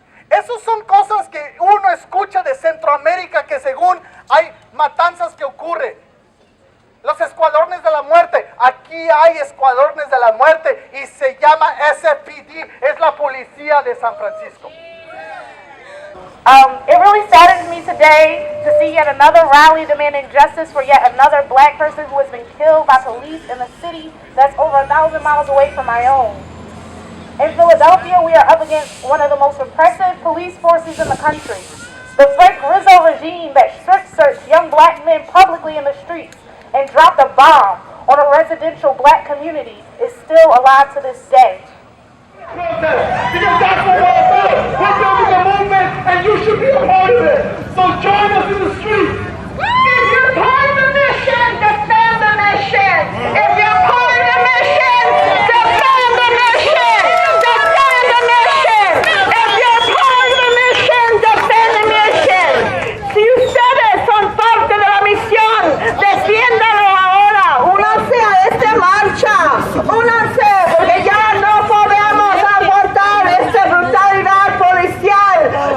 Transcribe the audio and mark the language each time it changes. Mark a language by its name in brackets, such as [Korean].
[Spanish] Esas son cosas que uno escucha de Centroamérica, que según hay matanzas que ocurren. Los escuadrones de la muerte, aquí hay escuadrones de la muerte y se llama SPD, es la policía de San Francisco. [English] It really saddens me today to see yet another rally demanding justice for yet another black person who has been killed by police in a city that's over 1,000 miles away from my own. In Philadelphia, we are up against one of the most repressive police forces in the country. The Frank Rizzo regime that strip-searched young black men publicly in the streets and dropped a bomb on a residential black community is still alive to this day. Because that's what we're about. We're building a movement and you should be a part of it. So join us in the streets. If you're part of the mission, defend the mission. If you're part of the mission, defend the mission. Defend the mission. If you're part of the mission, defend the mission. [Spanish] Si ustedes son parte de la misión, defiéndalo ahora. Únanse a esta marcha. Únanse, porque ya no podemos abortar esta brutalidad policial.